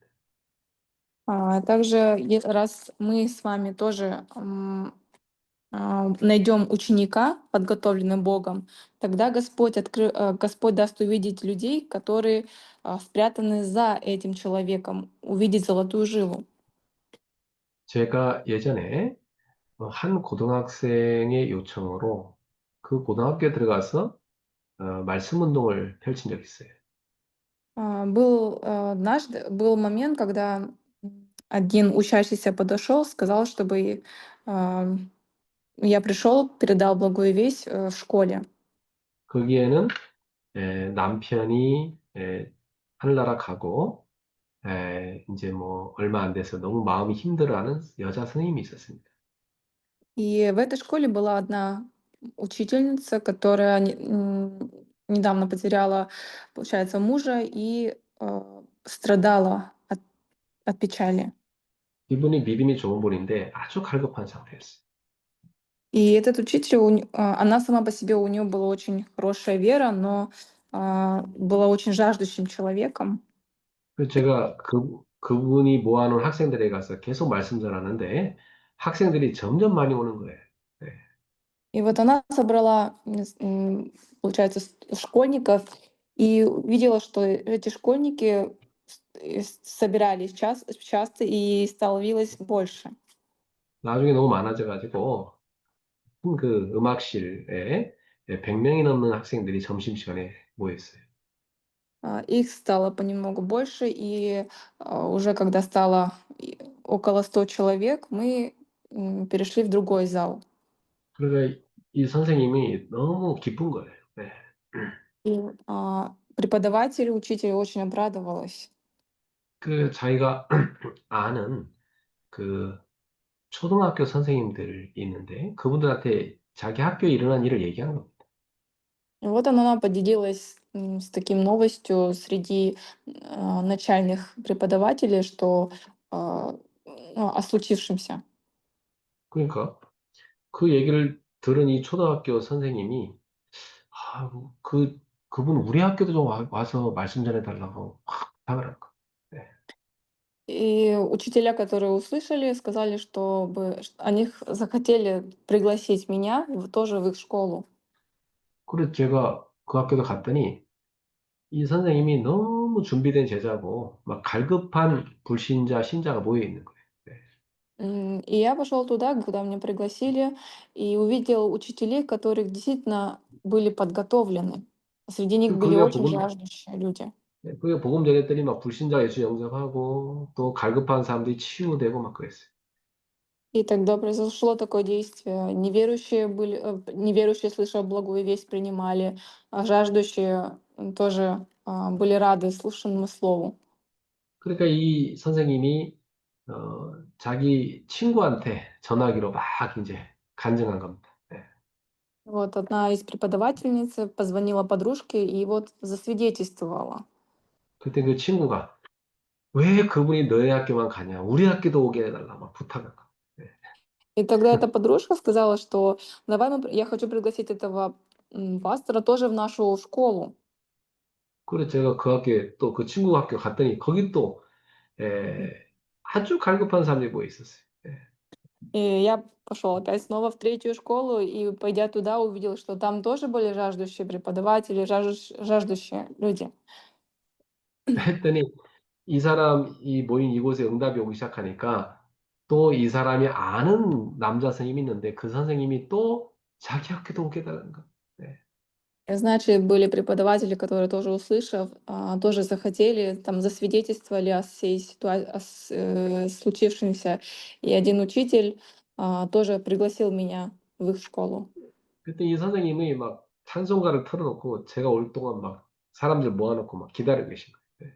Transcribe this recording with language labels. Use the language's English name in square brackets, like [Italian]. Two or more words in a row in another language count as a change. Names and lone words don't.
[Russian] Также, раз мы с вами тоже найдем ученика, подготовленный Богом, тогда Господь даст увидеть людей, которые спрятаны за этим человеком, увидеть золотую жилу. [Korean] 제가 예전에 한 고등학생의 요청으로 그 고등학교에 들어가서 말씀 운동을 펼친 적이 있어요. [Russian] Был момент, когда один учащийся подошел, сказал, чтобы а, я пришел, передал благую весть в школе. [Korean] 거기에는 남편이 하늘나라 가고 이제 뭐 얼마 안 돼서 너무 마음이 힘들어하는 여자 선생님이 있었습니다. [Russian] И в этой школе была одна учительница, которая недавно потеряла, получается, мужа и страдала от печали. [Korean] 이분이 믿음이 좋은 분인데 아주 갈급한 상태였어요. И этот учитель, она сама по себе, у нее была очень хорошая вера, но была очень жаждущим человеком. 그래서 제가 그분이 모아놓은 학생들에 가서 계속 말씀 전하는데 학생들이 점점 많이 오는 거예요. 네. [Russian] И вот она собрала, получается, школьников и увидела, что эти школьники собирались часто и становилось больше. [Korean] 나중에 너무 많아져가지고 그 음악실에 100명이 넘는 학생들이 점심시간에 모였어요. [Russian] Их стало понемногу больше, и уже когда стало около 100 человек, мы перешли в другой зал. [Korean] 그러니까 이 선생님이 너무 기쁜 거예요. 네. [Russian] И преподаватель, учитель очень обрадовалась. [Korean] 그 자기가 아는 그 초등학교 선생님들 있는데 그분들한테 자기 학교에 일어난 일을 얘기하는 겁니다. [Russian] И вот она поделилась с таким новостью среди начальных преподавателей, что а, о случившемся. [Korean] 그러니까 그 얘기를 들은 이 초등학교 선생님이 아, 그분 우리 학교도 좀 와서 말씀 전해달라고 확 부탁을 한 거예요. 네. [Russian] И учителя, которые услышали, сказали, они захотели пригласить меня тоже в их школу. [Korean] 그래서 제가 그 학교도 갔더니 이 선생님이 너무 준비된 제자고 막 갈급한 불신자, 신자가 모여 있는 거예요. 네. [Russian] И я пошел туда, куда меня пригласили, и увидел учителей, которые действительно были подготовлены. Среди них были [Korean] 그게 [Russian] очень [Korean] 복음, [Russian] жаждущие люди. [Korean] 네, 그게 복음 전했더니 막 불신자 예수 영접하고 또 갈급한 사람들이 치유되고 막 그랬어요. [Russian] И тогда произошло такое действие. Неверующие, слыша благую весть, принимали, а жаждущие тоже были рады слушанному слову. [Korean] 그러니까 이 선생님이 자기 친구한테 전화기로 막 이제 간증한 겁니다. 네. [Russian] Вот одна из преподавательниц позвонила подружке и вот засвидетельствовала. [Korean] 그때 그 친구가 왜 그분이 너희 학교만 가냐? 우리 학교도 오게 해달라 막 부탁한 거. 네. [Russian] И тогда эта подружка сказала, что я хочу пригласить этого пастора тоже в нашу школу. [Korean] 그래서 제가 그 학교에 또 그 친구 학교 갔더니 거기 또 에, 아주 갈급한 사람들이 모여 있었어요. 예. [Russian] И я пошел опять снова в третью школу, и пойдя туда, увидел, что там тоже были жаждущие преподаватели, жаждущие люди. [Korean] 했더니 이 사람이 모인 이곳에 응답이 오기 시작하니까 또 이 사람이 아는 남자 선생님이 있는데 그 선생님이 또 자기 학교도 오게 해달라는 거. 네. [Russian] Значит, были преподаватели, которые тоже услышав, тоже захотели, там засвидетельствовали о всей ситуации, случившемся. И один учитель тоже пригласил меня в их школу. [Korean] 그때 이 선생님이 막 찬송가를 틀어놓고 제가 올 동안 막 사람들 모아놓고 막 기다리고 계신 거예요.